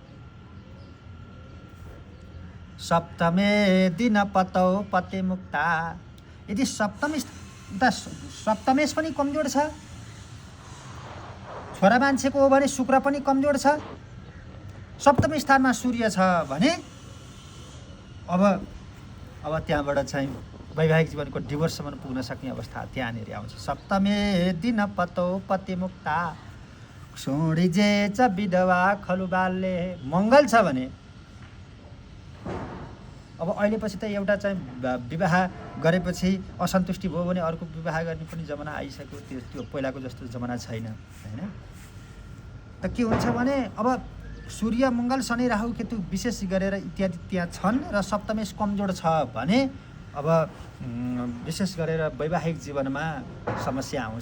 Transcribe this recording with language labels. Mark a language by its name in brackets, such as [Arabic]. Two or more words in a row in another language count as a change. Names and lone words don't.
[Sanskrit] सप्तमे दिन पतौ पति मुक्ता, [Nepali] यदि सप्तमेश पनि कमजोर छ, छोरा मान्छेको हो भने शुक्र पनि कमजोर छ, सप्तम स्थानमा सूर्य छ भने अब त्यहाँबाट चाहिँ वैवाहिक जीवनको डिभोर्ससम्म पुग्न सक्ने अवस्था त्यहाँनिर आउँछ। [Sanskrit] सप्तमे दिन पतौ पति मुक्ता छोडिजे च विधवा खलु बाल्ये। [Nepali] मङ्गल छ भने अब अहिले पछि त एउटा चाहिँ विवाह गरेपछि असन्तुष्टि भयो भने अर्को विवाह गर्ने पनि जमाना आइसक्यो। त्यो पहिलाको जस्तो जमाना छैन, हैन? त के हुन्छ भने अब सूर्य मङ्गल शनि राहु केतु विशेष गरेर इत्यादि त्यहाँ छन् र सप्तमेश कमजोर छ भने अब विशेष गरेर वैवाहिक जीवनमा समस्या आउँछ।